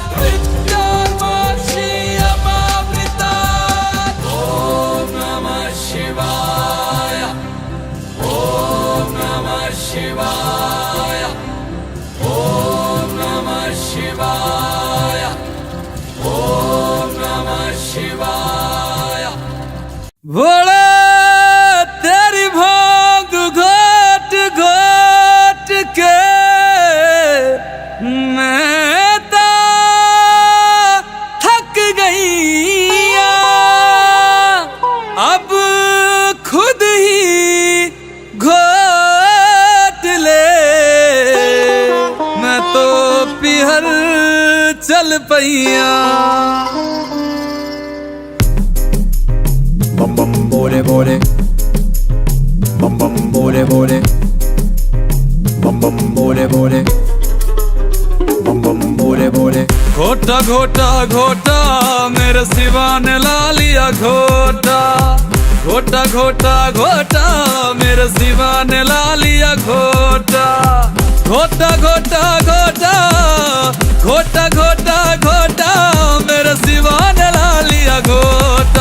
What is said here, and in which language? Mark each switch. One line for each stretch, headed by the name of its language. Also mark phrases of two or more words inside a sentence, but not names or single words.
Sanskrit: मृत्योर्मोक्षीयमामृतात् ॐ नमः शिवाय ॐ नमः शिवाय ॐ नमः शिवाय ॐ नमः शिवाय
Hindi: भोले तेरी भांग घोट घोट के मैं तो थक गई अब खुद ही घोट ले मैं तो पिहर चल पैया बम बम बोले बोले बम बम बोले बोले बम बम बोले बोले बम बम बोले बोले घोटा घोटा घोटा मेरे शिवा ने ला लिया घोटा। घोटा घोटा घोटा मेरे शिवा ने ला लिया घोटा। घोटा घोटा घोटा घोटा घोटा घोटा मेरे शिवा ने ला लिया घोटा।